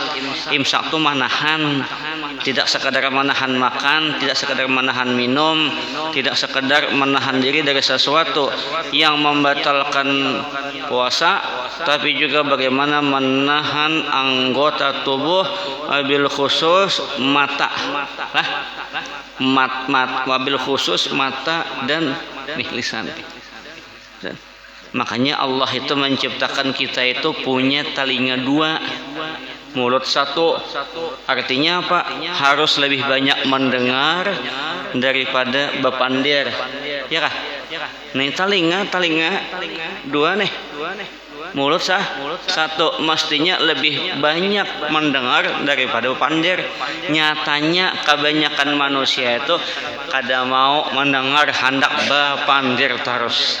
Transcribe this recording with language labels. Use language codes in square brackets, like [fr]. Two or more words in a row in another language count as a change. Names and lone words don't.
[id] Imsak itu menahan, tidak sekadar menahan makan, tidak sekadar menahan minum, tidak sekadar menahan diri dari sesuatu yang membatalkan puasa, tapi juga bagaimana menahan anggota tubuh, [ar] وبالخصوص [id] mata, [ar] وبالخصوص [id] mata dan lisan. Makanya Allah itu menciptakan kita itu punya telinga dua, mulut satu. Artinya apa? Harus lebih banyak mendengar daripada bepandir. Ya kah? Nih telinga dua nih. Mulut satu, mestinya lebih banyak mendengar daripada bepandir. [bjn] Nyatanya kebanyakan manusia itu kada mau mendengar, hendak bepandir terus.